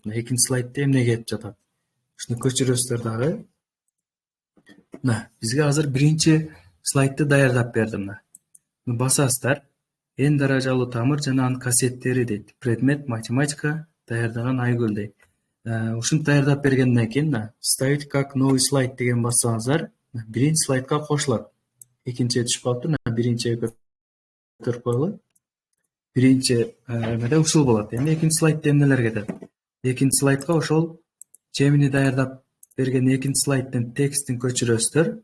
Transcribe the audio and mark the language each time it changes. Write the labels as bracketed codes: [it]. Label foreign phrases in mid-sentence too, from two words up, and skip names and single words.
[ky] Мына экинчи слайдта эмне кетип жатат? Ушуну көчүрөсүздөр дагы. Мына бизге азыр биринчи слайдты даярдап берди. Мына басасыздар. Эн даражалуу тамыр жана анын касиеттери дейт. Предмет математика, даярдаган Айгүл дейт. Ушуну даярдап бергенден кийин [ru] ставить как новый слайд [ky] деген бассаңыздар, биринчи слайдка кошулат. Экинчиге түшүп калыптыр. Биринчиге көтөрүп коелу. Биринчи эмеде ушул болот. Эми экинчи слайдта эмнелер кетет? Экинчи слайдка ошол Gemini даярдап берген экинчи слайдтын текстин көчүрөсүздөр.